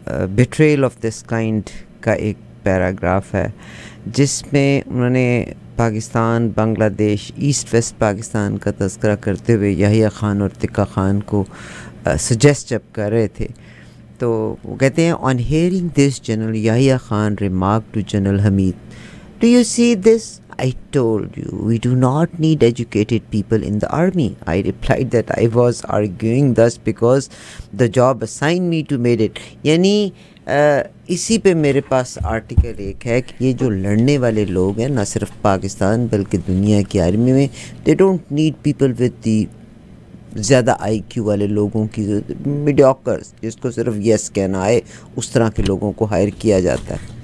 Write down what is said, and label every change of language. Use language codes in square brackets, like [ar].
[ur] بیٹریل of this kind کا ایک paragraph ہے جس میں انہوں نے پاکستان, بنگلہ دیش, ایسٹ ویسٹ پاکستان کا تذکرہ کرتے ہوئے یحییٰ خان اور تقہ خان کو سجیسٹ جب کر رہے تھے تو وہ کہتے ہیں, [en] On hearing this General Yahya Khan remark to General Hamid, do you see this? I told you, we do not need educated people in the army. I replied that I was arguing thus because the job assigned me to made it. [ur] یعنی اسی پہ میرے پاس article ایک ہے کہ یہ جو لڑنے والے لوگ ہیں نہ صرف پاکستان بلکہ دنیا کی آرمی میں, [en] they don't need people with the [ur] زیادہ آئی کیو والے لوگوں کی, میڈیوکرز جس کو صرف یس کہنا آئے, اس طرح کے لوگوں کو ہائر کیا جاتا ہے.